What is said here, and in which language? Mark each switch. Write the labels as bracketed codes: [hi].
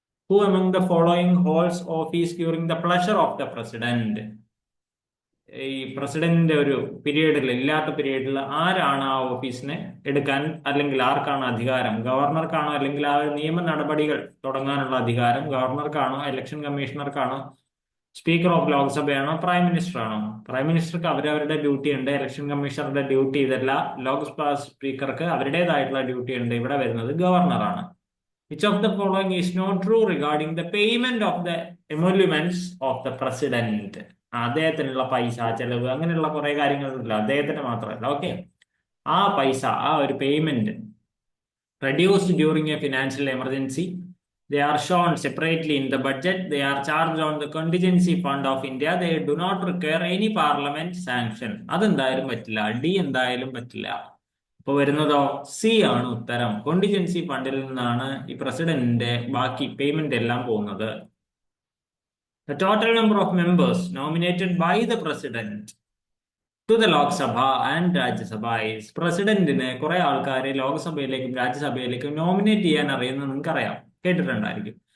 [en] Who among the following holds office during the pleasure of the president? [ml] ഈ പ്രസിഡന്റിന്റെ ഒരു പീരീഡിൽ, ഇല്ലാത്ത പീരീഡിൽ ആരാണ് ആ ഓഫീസിനെ എടുക്കാൻ, അല്ലെങ്കിൽ ആർക്കാണ് അധികാരം? ഗവർണർക്കാണോ, അല്ലെങ്കിൽ ആ നിയമ നടപടികൾ തുടങ്ങാനുള്ള അധികാരം ഗവർണർക്കാണോ, election കമ്മീഷണർക്കാണോ, speaker of ലോക്സഭയാണോ, prime minister ആണോ? പ്രൈം മിനിസ്റ്റർക്ക് അവരവരുടെ ഡ്യൂട്ടി ഉണ്ട്. ഇലക്ഷൻ കമ്മീഷണറുടെ ഡ്യൂട്ടി ഇതല്ല. ലോക്സഭ സ്പീക്കർക്ക് അവരുടേതായിട്ടുള്ള ഡ്യൂട്ടി ഉണ്ട്. ഇവിടെ വരുന്നത് ഗവർണറാണ്. [en] Which of the following is not true regarding the payment of the emoluments of the president? [ml] അദ്ദേഹത്തിനുള്ള പൈസ ചെലവ് അങ്ങനെയുള്ള കുറെ കാര്യങ്ങളില്ല, അദ്ദേഹത്തിന് മാത്രമല്ല. ഓക്കെ, ആ പൈസ, ആ ഒരു payment [en] reduced during a financial emergency. They are shown separately in the budget. They are charged on the contingency fund of India. They do not require any parliament sanction. [ml] അതെന്തായാലും പറ്റില്ല. ഡി എന്തായാലും പറ്റില്ല. ഇപ്പൊ വരുന്നതോ C ആണ് ഉത്തരം. Contingency ഫണ്ടിൽ നിന്നാണ് ഈ പ്രസിഡന്റിന്റെ ബാക്കി പേയ്മെന്റ് എല്ലാം പോകുന്നത്. [en] The total number of members nominated by the president to the Lok Sabha and Rajya Sabha is. [ml] പ്രസിഡന്റിന് കുറെ ആൾക്കാരെ ലോക്സഭയിലേക്കും രാജ്യസഭയിലേക്കും നോമിനേറ്റ് ചെയ്യാൻ അറിയുന്നത് നിങ്ങൾക്കറിയാം, കേട്ടിട്ടുണ്ടായിരിക്കും.